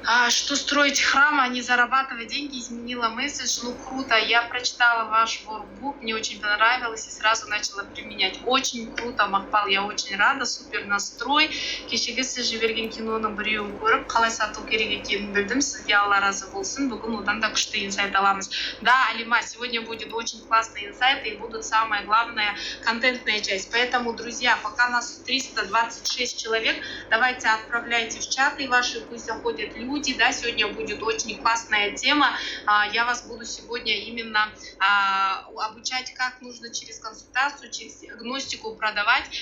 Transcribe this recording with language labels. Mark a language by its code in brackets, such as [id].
[ru] Что строить храм, а не зарабатывать деньги, изменила месседж. Ну, круто, я прочитала ваш воркбук, мне очень понравилось и сразу начала применять. Очень круто, Макпал, я очень рада, супер настрой. [kk] Кешеге сіз жіберген киноның біреуін көріп, қалай сату керек екенін білдім. Сізге Алла разы болсын. Бүгін одан да күшті инсайт аламыз. [ru] Да, Алима, сегодня будет очень классный инсайт и будут самая главная контентная часть. Поэтому, друзья, пока нас 326 человек, давайте отправляйте в чаты ваши, пусть заходят люди. Да, сегодня будет очень классная тема. Я вас буду сегодня именно обучать, как нужно через консультацию, через гностику продавать.